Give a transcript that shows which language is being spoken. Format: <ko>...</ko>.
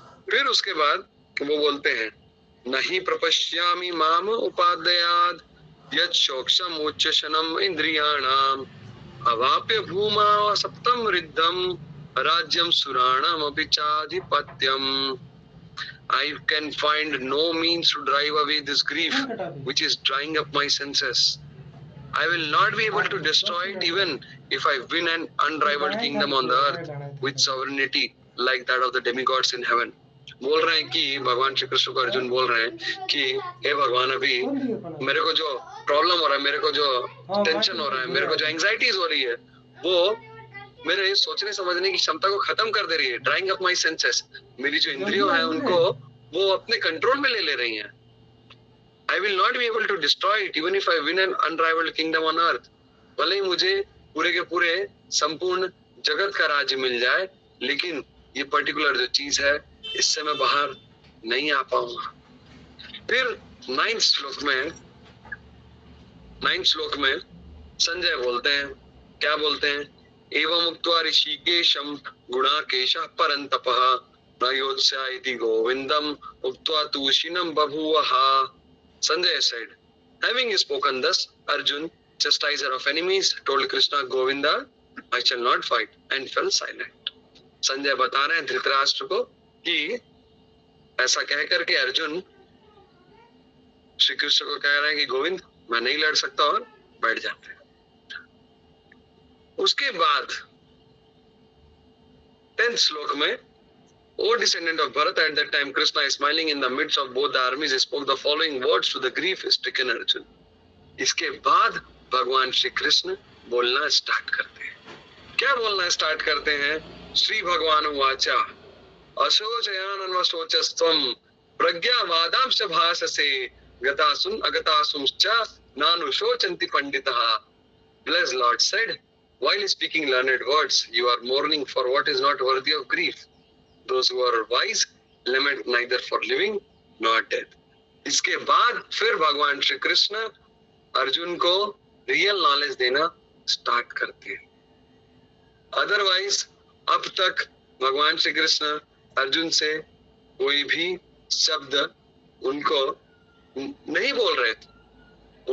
<sa>फिर उसके बाद वो बोलते हैं, नहीं प्रपश्यामि माम उपादयाद यत् शोक्षम उच्चशनम इंद्रियाणाम अवाप्य भूमा सप्तम रिद्धम राज्यम सुराणम अपि चाधिपत्यम।</sa> <en>I can find no means to drive away this grief which is drying up my senses. I will not be able to destroy it even if I win an unrivaled kingdom on the earth with sovereignty like that of the demigods in heaven.</en> <hi>बोल रहे हैं कि भगवान श्री कृष्ण को अर्जुन बोल रहे हैं कि हे भगवान, अभी मेरे को जो प्रॉब्लम हो रहा है, मेरे को जो टेंशन हो रहा है, मेरे को जो एंजाइटीज हो रही है, वो मेरे सोचने समझने की क्षमता को खत्म कर दे रही है,</hi> <en>Drawing up my senses.</en> <hi>मेरी जो इंद्रियों है उनको वो अपने कंट्रोल में ले रही हैं।</hi> <en>I will not be able to destroy it even if I win an unrivaled kingdom on earth.</en> <hi>भले ही मुझे पूरे के पूरे संपूर्ण जगत का राज्य मिल जाए, लेकिन ये पर्टिकुलर जो चीज है इससे मैं बाहर नहीं आ पाऊंगा। फिर 9th श्लोक में संजय बोलते हैं, क्या बोलते हैं?</hi> <sa>एवं उक्त्वा ऋषिकेशम गुणाकेशः परन्तपः न योत्स्या इति गोविंदम उक्त्वा तूषिणं बभूवः।</sa> <en>Sanjay said, having spoken thus, Arjun, chastiser of enemies, told Krishna, Govinda, I shall not fight, and fell silent.</en> <hi>Sanjay बता रहे हैं धृतराष्ट्र को कि ऐसा कह करके अर्जुन श्री कृष्ण को कह रहे हैं कि गोविंद, मैं नहीं लड़ सकता, और बैठ जाते हैं। उसके बाद 10th श्लोक में,</hi> <en>O descendant of Bharat, at that time Krishna, smiling in the midst of both the armies, spoke the following words to the grief-stricken Arjun.</en> <hi>इसके बाद भगवान श्री कृष्ण बोलना स्टार्ट करते हैं। क्या बोलना स्टार्ट करते हैं?</hi> <sa>श्री भगवान उवाचा अशोचयानन्वशोचस्त्वं प्रज्ञावादांश्च भाषसे गतासुम अगतासुंश्च नानुशोचन्ति पंडितः।</sa> <en>Blessed Lord said, while speaking learned words, you are mourning for what is not worthy of grief. Those who are wise lament neither for living nor death.</en> <hi>इसके बाद फिर भगवान श्री कृष्ण अर्जुन को रियल नॉलेज देना स्टार्ट करती है। अदरवाइज अब तक भगवान श्री कृष्ण अर्जुन से कोई भी शब्द उनको नहीं बोल रहे थे।</hi>